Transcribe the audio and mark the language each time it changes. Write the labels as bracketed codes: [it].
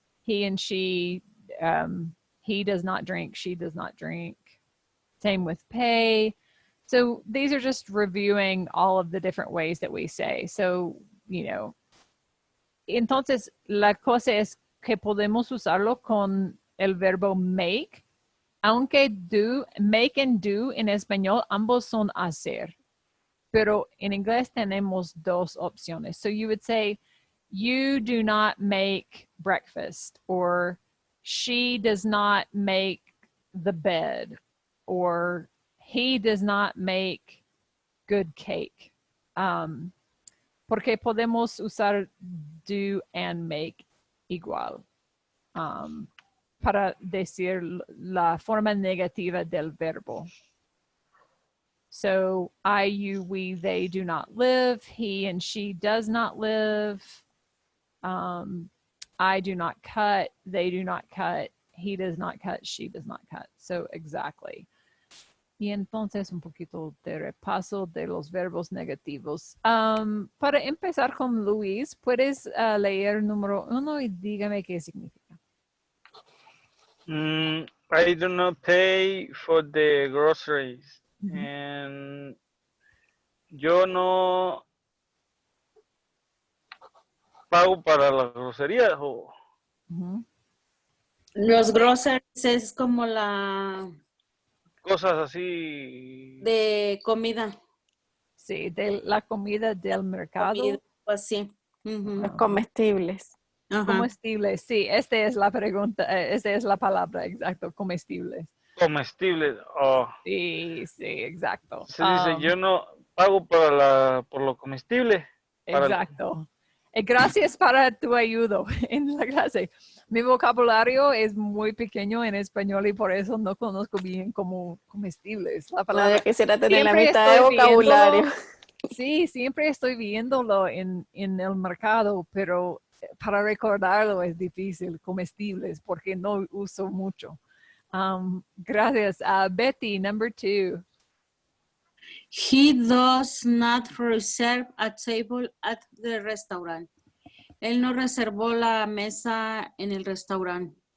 [en] He and she, he does not drink. She does not drink. Same with pay. So these are just reviewing all of the different ways that we say. So, you know, [es] entonces la cosa es que podemos usarlo con el verbo make, aunque do, make and do en español ambos son hacer. Pero en inglés tenemos dos opciones. [en] So you would say, you do not make breakfast, or she does not make the bed, or he does not make good cake. [es] Porque podemos usar do and make igual para decir la forma negativa del verbo. [en] So I, you, we, they do not live. He and she does not live. I do not cut. They do not cut. He does not cut. She does not cut. So exactly. [es] Y entonces un poquito de repaso de los verbos negativos. Para empezar con Luis, ¿puedes leer número 1 y dígame qué significa? [en] I do not pay for the groceries. Mm-hmm. [es] And yo no pago para las groserías. Mm-hmm. Los groceries es como la... Cosas así. De comida. Sí, de la comida del mercado. Comida, así. Los comestibles. Comestibles, sí, esta es la pregunta, esta es la palabra, exacto, comestibles. Comestibles. Oh. Sí, sí, exacto. Se dice, yo no pago por lo comestible. Exacto. Gracias para tu ayuda en la clase. Mi vocabulario es muy pequeño en español y por eso no conozco bien como comestibles la palabra. No, yo quisiera tener Siempre la mitad de vocabulario. Sí, siempre estoy viéndolo en el mercado, pero para recordarlo es difícil, comestibles, porque no uso mucho. [en] Gracias. Betty, number 2. He does not reserve a table at the restaurant. [es] Él no reservó la mesa en el restaurante.